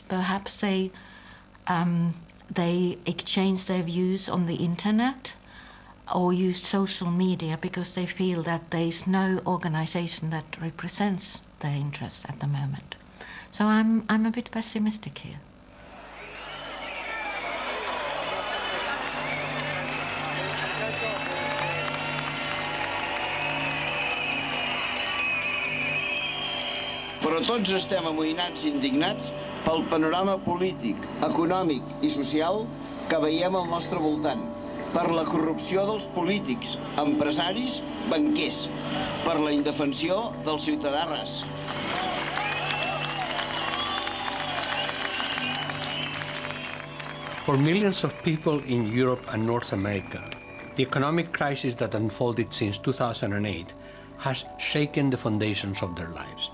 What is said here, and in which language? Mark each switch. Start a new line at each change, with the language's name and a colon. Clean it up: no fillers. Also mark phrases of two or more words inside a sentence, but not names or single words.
English: Perhaps they exchange their views on the internet or use social media because they feel that there is no organization that represents their interests at the moment. So I'm a bit pessimistic here.
Catalan: Però tots estem amoïnats i indignats pel panorama polític, econòmic i social que veiem al nostre voltant, per la corrupció dels polítics, empresaris, banquers, per la indefensió del ciutadà ras.
English: For millions of people in Europe and North America, the economic crisis that unfolded since 2008 has shaken the foundations of their lives.